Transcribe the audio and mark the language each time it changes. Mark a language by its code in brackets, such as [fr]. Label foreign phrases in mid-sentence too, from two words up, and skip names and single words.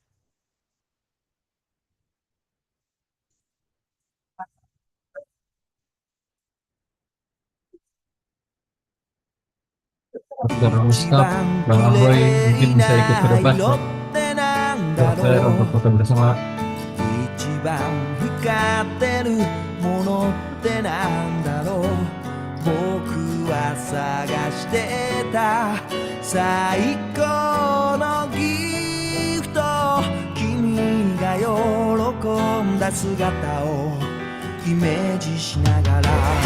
[id] Dr. Mustaf, Bang Ahoy, mungkin bisa ikut ke depan, Pak. Dokter, untuk foto bersama. [ja] 一番光ってるものってなんだろう僕は探してた最高のギフト君が喜んだ姿をイメージしながら